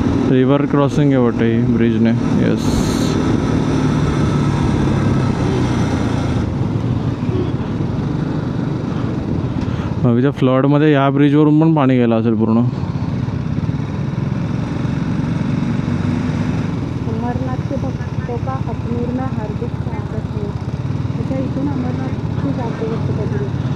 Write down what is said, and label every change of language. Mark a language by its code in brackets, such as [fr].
[mr] River crossing आहे वाटतं ब्रिजने. Yes. त्या फ्लडमध्ये या ब्रिजवरून पण पाणी गेलं असेल पूर्ण. [hi] अमरनाथचे भक्तों का अजमेर में हार्दिक स्वागत है. [mr] त्याच्या इथून अमरनाथची जाते वस्तू.